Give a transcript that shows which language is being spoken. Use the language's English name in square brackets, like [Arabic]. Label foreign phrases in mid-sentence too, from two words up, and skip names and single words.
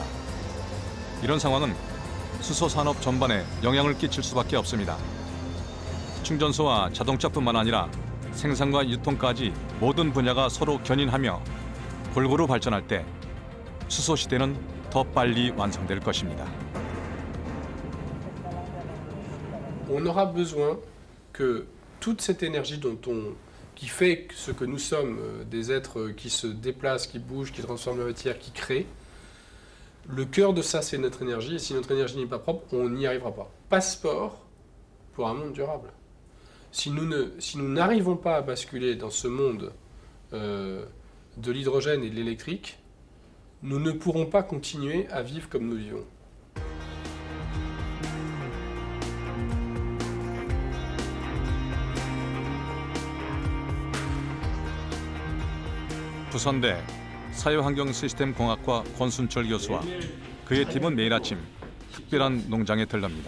[Korean] 이런 상황은 수소 산업 전반에 영향을 끼칠 수밖에 없습니다. 충전소와 자동차뿐만 아니라 생산과 유통까지 모든 분야가 서로 견인하며 골고루 발전할 때 수소 시대는 더 빨리 완성될 것입니다. [French] On aura besoin que toute cette énergie qui fait ce que nous sommes, des êtres qui se déplacent, qui bougent, qui transforment la matière, qui créent, le cœur de ça c'est notre énergie, et si notre énergie n'est pas propre, on n'y arrivera pas. Passeport pour un monde durable. Si nous n'arrivons pas à basculer dans ce monde de l'hydrogène et de l'électrique, nous ne pourrons pas continuer à vivre comme nous vivons. [Korean] 부산대 사회환경시스템공학과 권순철 교수와 그의 팀은 매일 아침 특별한 농장에 들릅니다.